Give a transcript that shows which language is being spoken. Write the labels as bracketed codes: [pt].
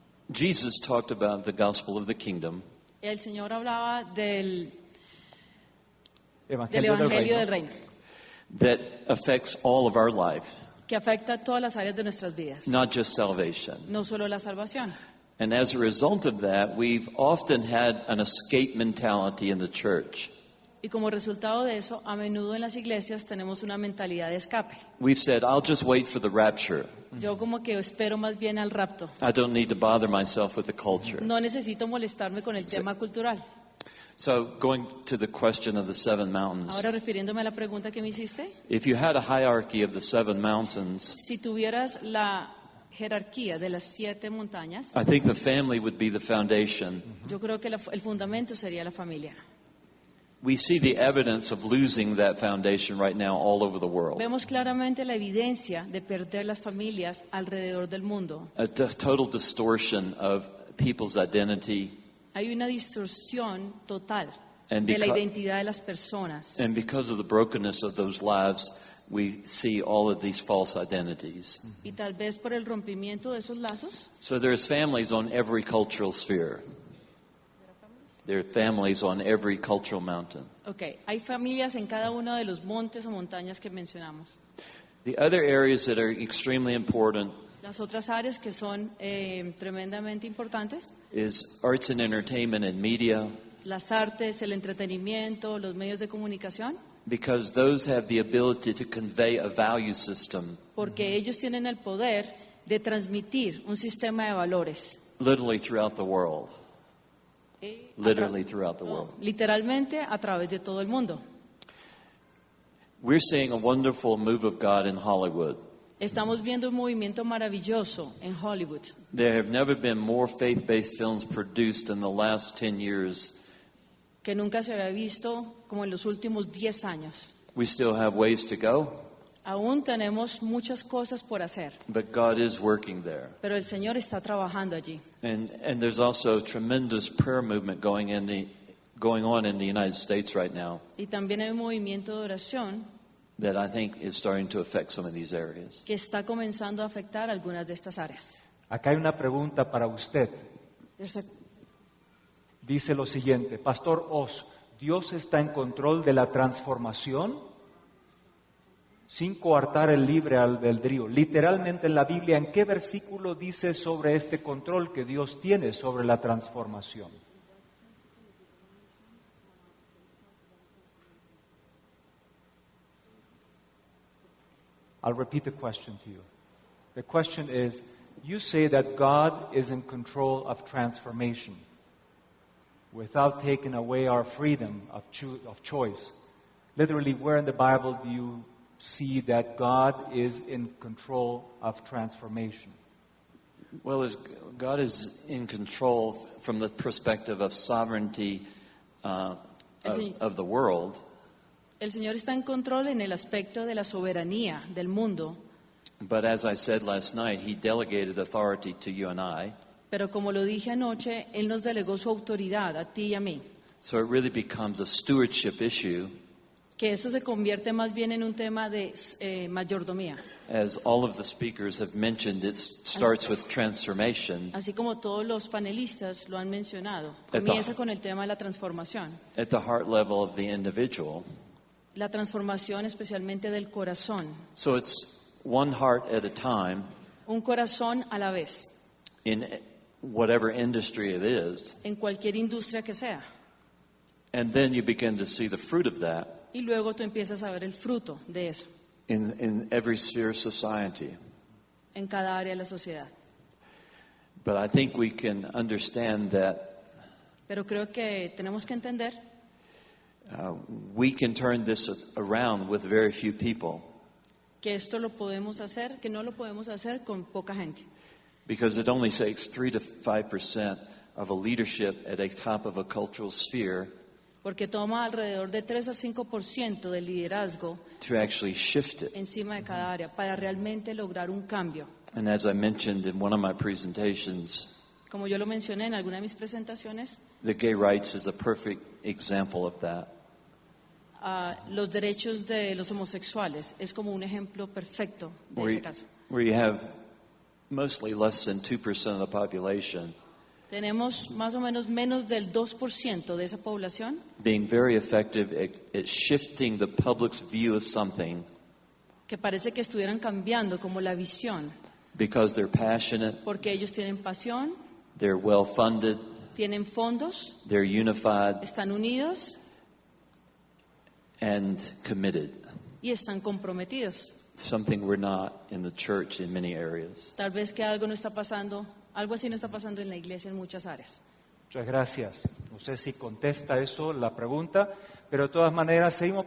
[en] Jesus talked about the gospel of the kingdom. [es] El Señor hablaba del Evangelio del reino. [en] That affects all of our life. [es] Que afecta a todas las áreas de nuestras vidas. [en] Not just salvation. [es] No solo la salvación. [en] And as a result of that, we've often had an escape mentality in the church. [es] Y como resultado de eso, a menudo en las iglesias tenemos una mentalidad de escape. [en] We've said, I'll just wait for the rapture. [es] Yo como que espero más bien al rapto. [en] I don't need to bother myself with the culture. [es] No necesito molestarme con el tema cultural. [en] So, going to the question of the 7 mountains. [es] Ahora refiriéndome a la pregunta que me hiciste. [en] If you had a hierarchy of the 7 mountains, [es] si tuvieras la jerarquía de las 7 montañas, [en] I think the family would be the foundation. [es] Yo creo que el fundamento sería la familia. [en] We see the evidence of losing that foundation right now all over the world. [es] Vemos claramente la evidencia de perder las familias alrededor del mundo. [en] A total distortion of people's identity. [es] Hay una distorsión total de la identidad de las personas. [en] And because of the brokenness of those lives, we see all of these false identities. [es] Y tal vez por el rompimiento de esos lazos. [en] So there's families on every cultural sphere. There are families on every cultural mountain. [es] Okay, hay familias en cada uno de los montes o montañas que mencionamos. [en] The other areas that are extremely important [es] Las otras áreas que son tremendamente importantes [en] is arts and entertainment and media. [es] Las artes, el entretenimiento, los medios de comunicación. [en] Because those have the ability to convey a value system. [es] Porque ellos tienen el poder de transmitir un sistema de valores. [en] Literally throughout the world. Literally throughout the world. [es] Literalmente a través de todo el mundo. [en] We're seeing a wonderful move of God in Hollywood. [es] Estamos viendo un movimiento maravilloso en Hollywood. [en] There have never been more faith-based films produced in the last 10 years. [es] Que nunca se había visto como en los últimos 10 años. [en] We still have ways to go, [es] Aún tenemos muchas cosas por hacer, [en] but God is working there. [es] pero el Señor está trabajando allí. [en] And there's also tremendous prayer movement going on in the United States right now [es] Y también hay un movimiento de oración [en] that I think is starting to affect some of these areas. [es] que está comenzando a afectar algunas de estas áreas. Acá hay una pregunta para usted. Dice lo siguiente, Pastor Oz, ¿Dios está en control de la transformación? Sin coartar el libre albedrío. Literalmente en la Biblia, ¿en qué versículo dice sobre este control que Dios tiene sobre la transformación? [en] I'll repeat the question to you. The question is, you say that God is in control of transformation without taking away our freedom of choice. Literally, where in the Bible do you see that God is in control of transformation? Well, God is in control from the perspective of sovereignty of the world. [es] El Señor está en control en el aspecto de la soberanía del mundo. [en] But as I said last night, He delegated authority to you and I. [es] Pero como lo dije anoche, Él nos delegó su autoridad a ti y a mí. [en] So it really becomes a stewardship issue. [es] Que eso se convierte más bien en un tema de mayordomía. [en] As all of the speakers have mentioned, it starts with transformation. [es] Así como todos los panelistas lo han mencionado. Comienza con el tema de la transformación. [en] At the heart level of the individual. [es] La transformación especialmente del corazón. [en] So it's one heart at a time. [es] Un corazón a la vez. [en] In whatever industry it is. [es] En cualquier industria que sea. [en] And then you begin to see the fruit of that. [es] Y luego tú empiezas a ver el fruto de eso. [en] In every sphere of society. [es] En cada área de la sociedad. [en] But I think we can understand that. [es] Pero creo que tenemos que entender. [en] We can turn this around with very few people. [es] Que esto lo podemos hacer, que no lo podemos hacer con poca gente. [en] Because it only takes 3 to 5% of a leadership at a top of a cultural sphere. [es] Porque toma alrededor de 3 a 5% del liderazgo [en] to actually shift it. [es] Encima de cada área para realmente lograr un cambio. [en] And as I mentioned in one of my presentations, [es] como yo lo mencioné en alguna de mis presentaciones, [en] the gay rights is a perfect example of that. [es] Los derechos de los homosexuales es como un ejemplo perfecto de ese caso. [en] Where you have mostly less than 2% of the population. [es] Tenemos más o menos del 2% de esa población. [en] Being very effective at shifting the public's view of something. [es] Que parece que estuvieran cambiando como la visión. [en] Because they're passionate. [es] Porque ellos tienen pasión. [en] They're well funded. [es] Tienen fondos. [en] They're unified. [es] Están unidos. [en] And committed. [es] Y están comprometidos. [en] Something we're not in the church in many areas. [es] Tal vez que algo no está pasando. Algo así no está pasando en la iglesia en muchas áreas. Muchas gracias. No sé si contesta eso la pregunta, pero de todas maneras seguimos.